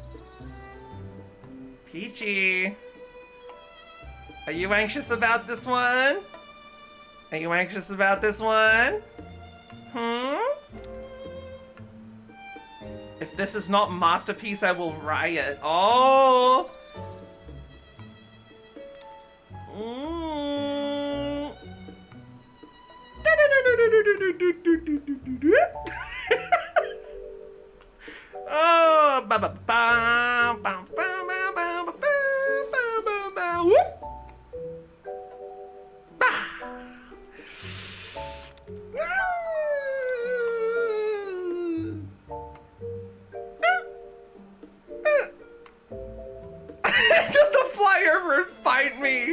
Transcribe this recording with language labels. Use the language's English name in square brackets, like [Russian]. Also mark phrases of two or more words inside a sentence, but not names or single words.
[English] Peachy. Are you anxious about this one? Are you anxious about this one? If this is not masterpiece, I will riot. Oh! Oh, ba ba ba ba ba ba ba ba ba ba whoop. Just to fly over and fight me.